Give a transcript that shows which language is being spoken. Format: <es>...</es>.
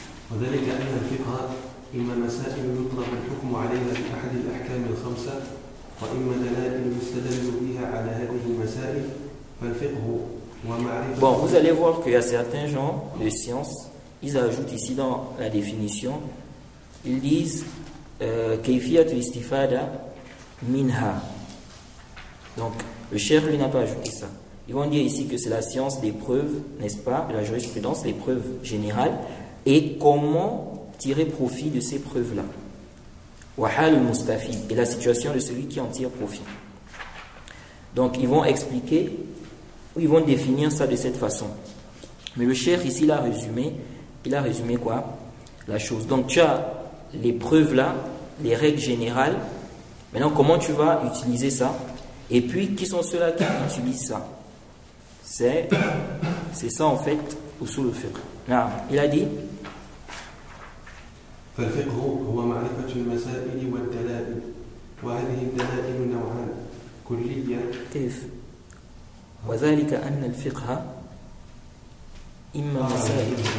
<ar>وذلك أن الفقه إما مسائل يطلق الحكم عليها في أحد الأحكام الخمسة وإما دلائل يستدل بها على هذه المسائل فالفقه ومعرفة.</ar> <fr>Bon, vous allez voir qu'il y a certains genres de sciences, ils ajoutent ici dans la définition, ils disent</fr> <ar>كيفية الاستفادة منها.</ar> <fr>Donc, le cheikh lui n'a pas ajouté ça. Ils vont dire ici que c'est la science des preuves, n'est-ce pas, la jurisprudence, les preuves générales, et comment tirer profit de ces preuves-là.</fr> <ar>Wahal al-mustafid,</ar> <fr>et la situation de celui qui en tire profit. Donc, ils vont expliquer, ou ils vont définir ça de cette façon. Mais le cheikh ici, il a résumé quoi? La chose. Donc, tu as les preuves-là, les règles générales. Maintenant, comment tu vas utiliser ça? Et puis, qui sont ceux-là qui utilisent ça? C'est ça en fait, usul al-fiqh. Il a dit</fr> <ar>فالفقه هو معرفة المسائل والدلائل وهذه الدلائل نوعان كلية كيف وذلك أن الفقه إما مسائل</ar>